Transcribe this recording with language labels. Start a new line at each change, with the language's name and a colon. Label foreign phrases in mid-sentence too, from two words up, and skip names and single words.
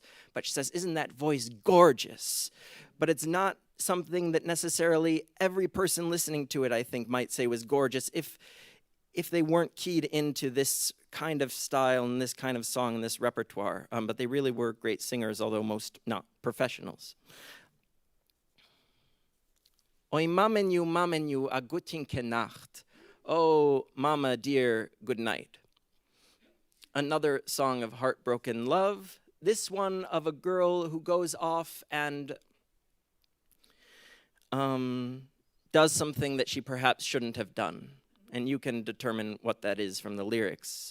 English: But she says, "Isn't that voice gorgeous?" But it's not something that necessarily every person listening to it, I think, might say was gorgeous if they weren't keyed into this kind of style and this kind of song and this repertoire. But they really were great singers, although most not professionals.
Yiddish: אוי מאַמענו, אַ גוטינקע נאַכט.
English: Oh, mama dear, good night. Another song of heartbroken love. this one of a girl who goes off and does something that she perhaps shouldn't have done. And you can determine what that is from the lyrics.